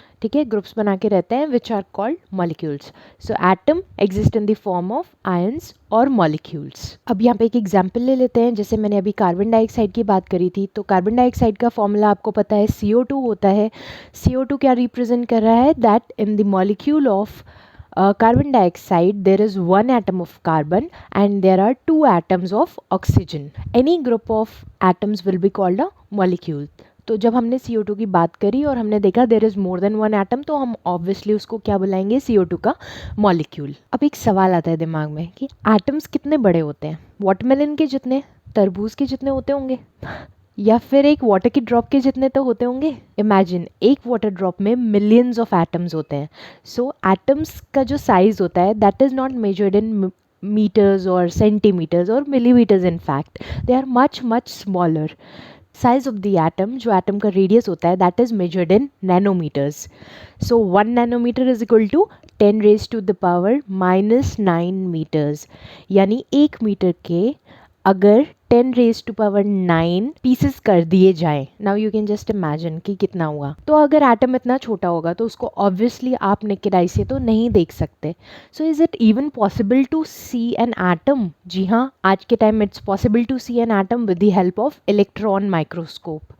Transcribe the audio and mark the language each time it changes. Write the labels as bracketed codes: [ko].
[hi] ठीक है, ग्रुप्स बना के रहते हैं [en] Which are called molecules. So atom exist in the form of ions और molecules. [hi] अब यहाँ पे एक एग्जांपल ले लेते हैं। जैसे मैंने अभी कार्बन डाइऑक्साइड की बात करी थी, तो कार्बन डाइऑक्साइड का फॉर्मूला आपको पता है CO2 होता है। CO2 क्या रिप्रेजेंट कर रहा है? [en] That in the molecule of carbon dioxide there is one atom of carbon and there are two atoms of oxygen. Any group of atoms will be called a molecule. [hi] तो जब हमने CO2 की बात करी और हमने देखा [en] there is more than one atom, [hi] तो हम ऑब्वियसली उसको क्या बुलाएंगे? CO2 का मॉलिक्यूल। अब एक सवाल आता है दिमाग में कि एटम्स कितने बड़े होते हैं? वाटरमेलन के जितने, तरबूज के जितने होते होंगे या फिर एक वाटर की ड्रॉप के जितने तो होते होंगे। इमेजिन एक वाटर ड्रॉप में [en] millions of atoms [hi] होते हैं। [en] so [hi] एटम्स का जो साइज होता है [en] That is not measured in meters or centimeters or millimeters. In fact they are much smaller. Size of the atom, [hi] जो atom का radius होता है, [en] that is measured in nanometers. So 1 nanometer is equal to 10 raised to the power -9 meters. [hi] यानी 1 metre के अगर 10⁻⁹ pieces कर दिए जाए। [en] now you can just imagine [hi] कि कितना हुआ। तो अगर एटम इतना छोटा होगा तो उसको ऑब्वियसली आप नेकेड आई से तो नहीं देख सकते। [en] So is it even possible to see an atom? [hi] जी हाँ, आज के time [en] It's possible to see an atom with the help of electron microscope.